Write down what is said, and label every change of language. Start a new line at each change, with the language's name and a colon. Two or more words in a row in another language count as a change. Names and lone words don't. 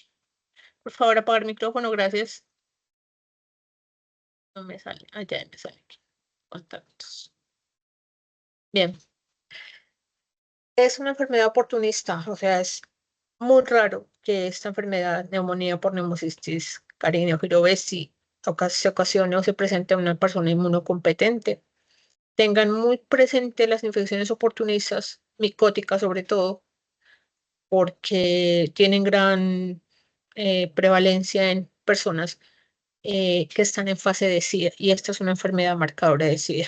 Spanish: Por favor, apagar micrófono, gracias. No me sale, ya me sale aquí. Contactos. Bien. Es una enfermedad oportunista, o sea, es muy raro que esta enfermedad, neumonía por neumocistis carineo girovesi, se ocasione o se presente en una persona inmunocompetente. Tengan muy presente las infecciones oportunistas, micóticas sobre todo, porque tienen gran prevalencia en personas que están en fase de SIDA, y esta es una enfermedad marcadora de SIDA.